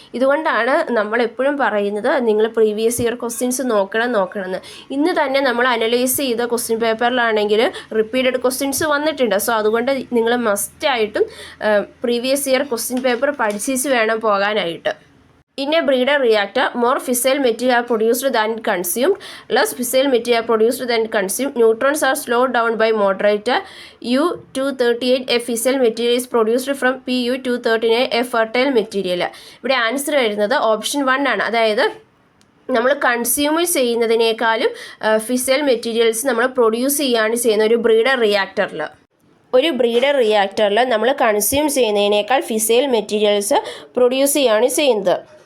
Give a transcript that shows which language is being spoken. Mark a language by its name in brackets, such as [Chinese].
[Malayalam] ഇതുകൊണ്ടാണ് നമ്മൾ എപ്പോഴും പറയുന്നത് നിങ്ങൾ പ്രീവിയസ് ഇയർ ക്വസ്റ്റ്യൻസ് നോക്കണമെന്ന്. ഇന്ന് തന്നെ നമ്മൾ അനലൈസ് ചെയ്ത ക്വസ്റ്റ്യൻ പേപ്പറിലാണെങ്കിൽ റിപ്പീറ്റഡ് ക്വസ്റ്റ്യൻസ് വന്നിട്ടുണ്ട്. സോ അതുകൊണ്ട് നിങ്ങൾ മസ്റ്റായിട്ടും പ്രീവിയസ് ഇയർ ക്വസ്റ്റ്യൻ പേപ്പർ പഠിച്ചിട്ട് വേണം പോകാനായിട്ട്. [English] In a breeder reactor, more fissile material are produced than consumed. Less fissile material are produced than consumed. Neutrons are slowed down by moderator. U-238, a fissile material is produced from Pu-239, a fertile material. [Malayalam] ഇവിടെ answer വരുന്നത് option 1 ആണ്. അതായത് നമ്മൾ consume ചെയ്യുന്നതിനേക്കാളും fissile materials നമ്മൾ produce ചെയ്യുകയാണ് ചെയ്യുന്ന ഒരു breeder റിയാക്ടറിൽ. ഒരു ബ്രീഡർ റിയാക്ടറിൽ നമ്മൾ കൺസ്യൂം ചെയ്യുന്നതിനേക്കാൾ ഫിസൈൽ മെറ്റീരിയൽസ് പ്രൊഡ്യൂസ് ചെയ്യുകയാണ് ചെയ്യുന്നത്.